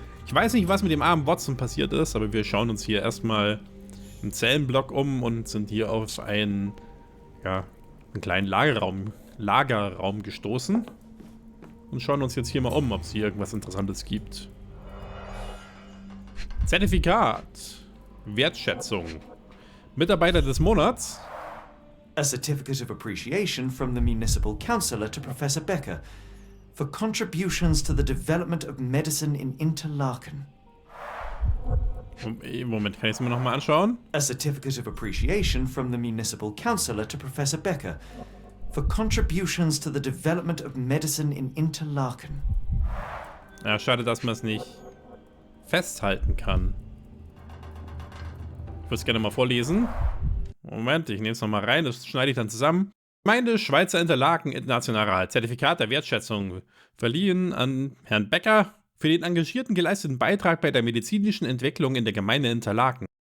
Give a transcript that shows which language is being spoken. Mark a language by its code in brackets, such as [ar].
[de] Ich weiß nicht, was mit dem armen Watson passiert ist, aber wir schauen uns hier erstmal im Zellenblock um und sind hier auf einen kleinen Lagerraum gestoßen. Und schauen uns jetzt hier mal um, ob es hier irgendwas Interessantes gibt. Zertifikat. Wertschätzung. Mitarbeiter des Monats. [en] A certificate of appreciation from the municipal councillor to Professor Becker for contributions to the development of medicine in Interlaken. [de] Moment, kann ich es mir nochmal anschauen? [en] A certificate of appreciation from the municipal councillor to Professor Becker for contributions to the development of medicine in Interlaken. [de] Ja, schade, dass man es nicht festhalten kann. Ich würde es gerne mal vorlesen. Moment, ich nehme es nochmal rein, das schneide ich dann zusammen. Gemeinde Schweizer Interlaken International. Zertifikat der Wertschätzung. Verliehen an Herrn Becker für den engagierten geleisteten Beitrag bei der medizinischen Entwicklung in der Gemeinde Interlaken.